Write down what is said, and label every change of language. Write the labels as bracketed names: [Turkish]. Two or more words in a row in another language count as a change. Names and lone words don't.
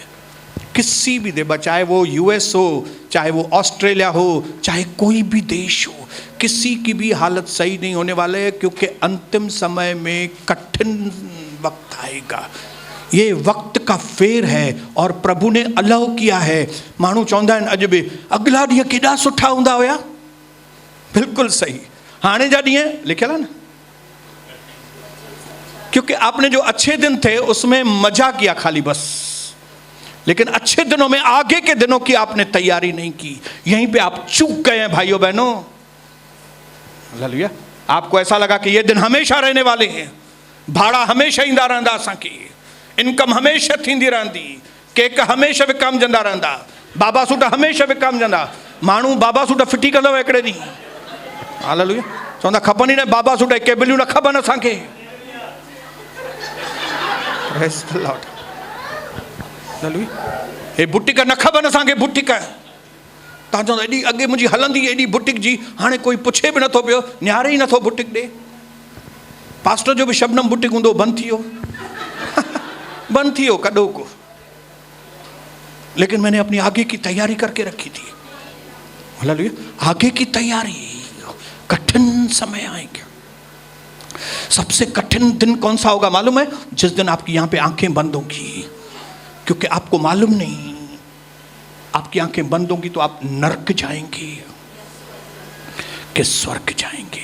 [Hindi] किसी भी देश, चाहे वो यूएस हो, चाहे वो ऑस्ट्रेलिया हो, चाहे कोई भी देश हो, किसी की भी हालत सही नहीं होने वाले है। क्योंकि अंतिम समय में कठिन वक्त आएगा। ये वक्त का फेर है और प्रभु ने अलाउ किया है। [Sindhi] मानू चवंदा आहिनि अॼु बि अगला ॾींहं केॾा सुठा हूंदा हुया। बिल्कुल सही, हाणे जा ॾींहं लिखियल है ना। [Hindi] क्योंकि आपने जो अच्छे दिन थे उसमें मजा किया खाली बस, लेकिन अच्छे दिनों में, आगे के दिनों की आपने तैयारी नहीं की। यहीं पे आप चूक गए हैं भाइयों बहनों। [Sindhi] हालेलुया। [Hindi] आपको ऐसा लगा कि ये दिन हमेशा रहने वाले हैं, [Sindhi] भाड़ा हमेशा ईंदा रहंदा, असांखे इनकम हमेशा थींदी रहंदी, केक हमेशा विकामजंदा रहंदा, बाबा सूट हमेशा विकामजंदा। माण्हू बाबा सूट फिटी कंदव हिकिड़े ॾींहुं। हालेलुया। चवंदा खपनि ई न बाबा सूट, केबिलियूं न खपनि असांखे। [English] Praise the Lord. [Sindhi] हे बुटीक न खपनि असांखे, बुटीक तव्हां चवंदा एॾी अॻे मुंहिंजी हलंदी एॾी बुटीक जी, हाणे कोई पुछे बि नथो पियो, निहारे ई नथो बुटीक ॾे। पास्टर जो बि शबनम बुटीक हूंदो, बंदि थी वियो बंदि थी वियो कॾो को। [Hindi] लेकिन मैंने अपनी आगे की तैयारी करके रखी थी। हालेलुया। आगे की तैयारी। कठिन समय आएंगे। सबसे कठिन दिन कौन सा होगा मालूम है? जिस दिन आपकी यहां पे आंखें बंद होंगी। क्योंकि आपको मालूम नहीं, आपकी आंखें बंद होंगी तो आप नरक जाएंगे कि स्वर्ग जाएंगे।